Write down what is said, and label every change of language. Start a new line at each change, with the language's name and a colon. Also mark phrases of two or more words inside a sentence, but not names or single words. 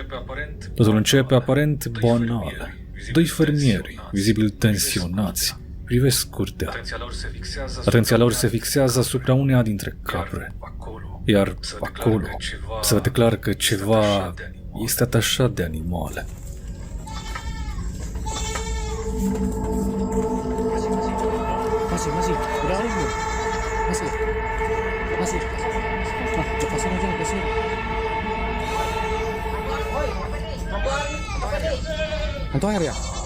Romanian: Totul începe aparent banal. Doi fermieri, vizibil tensionați, privesc curtea. Atenția lor se fixează asupra uneia dintre capre. Iar acolo se vede clar că ceva este atașat de animale.
Indonesian: Masih. Udah habis belum? Masih. Lepasin aja, lepasin. Hantu air ya?